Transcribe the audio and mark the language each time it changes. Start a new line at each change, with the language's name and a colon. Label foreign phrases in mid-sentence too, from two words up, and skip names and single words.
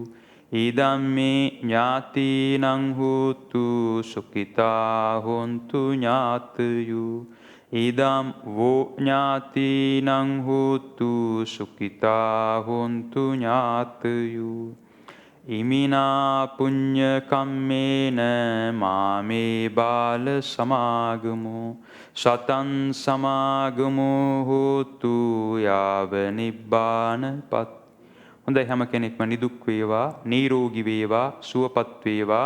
Pali: ඉදම්මේ ඥාතිනං හෝතු සුඛිතා හොන්තු ඥාතයෝ. ඉදම් වෝ ඥාතිනං හෝතු සුඛිතා හොන්තු ඥාතයෝ. ඉමිනා පුඤ්ඤ කම්මේන මාමේ බාල සමාගමෝ සතං සමාගමෝ හෝතු යාව නිබ්බානපත්.
Sinhala: හොඳයි, හැම කෙනෙක්ම නිදුක් වේවා, නිරෝගී වේවා, සුවපත් වේවා.